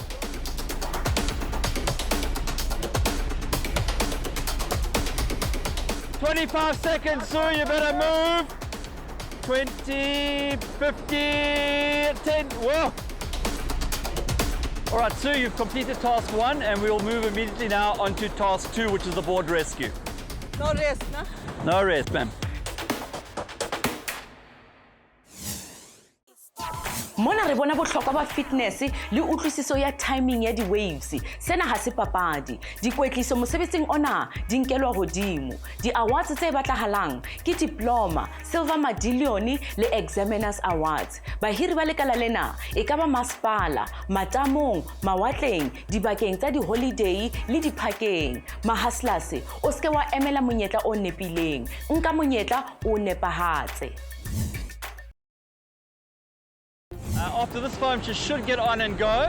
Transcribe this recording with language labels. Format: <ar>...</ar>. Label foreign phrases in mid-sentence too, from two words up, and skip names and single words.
<en>"25 seconds, Sue, you better move. 20, 15, 10, whoa. All right, Sue, you've completed task 1 and we'll move immediately now on to task 2, which is the board rescue. No rest, no? No rest, ma'am.</en> <st>Mona re bona bohlokwa ba fitness le utlwisiso ya timing ya di-waves. Sena ha se papadi. Dikwetliso mosebetsing ona di nkelwa hodimo. Di-awards tse batlahalang ke diploma,</st> <en>silver medallion</en> <st>le</st> <en>examiners awards.</en> <st>Bahiri ba lekala lena e ka ba masepala, matamong, mawatleng, dibakeng tsa di-holiday le diphakeng. Mahustlers, o ske wa emela monyetla o nepileng. Nka monyetla o nepahatse.</st> <en>After this foam, she should get on and go.</en>